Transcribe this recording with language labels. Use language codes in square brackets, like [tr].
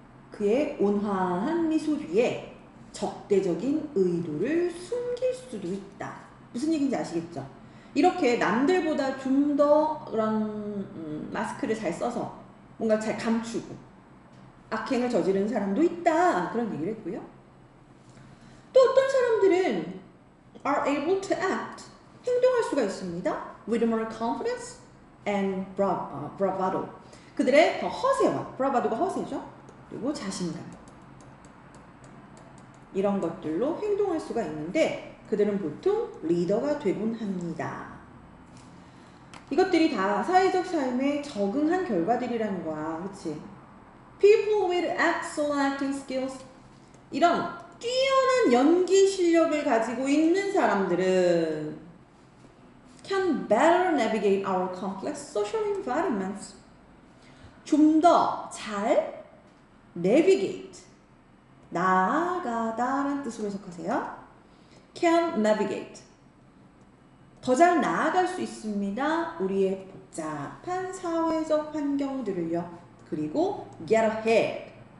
[ko] 그의 온화한 미소 뒤에 적대적인 의도를 숨길 수도 있다. 무슨 얘기인지 아시겠죠? 이렇게 남들보다 좀 더 그런 마스크를 잘 써서 뭔가 잘 감추고 악행을 저지르는 사람도 있다. 그런 얘기를 했고요. 또 어떤 사람들은 [en] are able to act. [ko] 행동할 수가 있습니다. [en] with more confidence and bravado. [ko] 그들의 더 허세와 브라바도가 허세죠. 그리고 자신감. 이런 것들로 행동할 수가 있는데 그들은 보통 리더가 되곤 합니다. 이것들이 다 사회적 삶에 적응한 결과들이라는 거야. 그치? [en] People with excellent acting skills. [ko] 이런 뛰어난 연기 실력을 가지고 있는 사람들은 [en] can better navigate our complex social environments. [ko] 좀 더 잘 navigate. 나아가다라는 뜻으로 해석하세요. [en] can navigate. [ko] 더 잘 나아갈 수 있습니다. 우리의 복잡한 사회적 환경들을요. 그리고 [en] get ahead.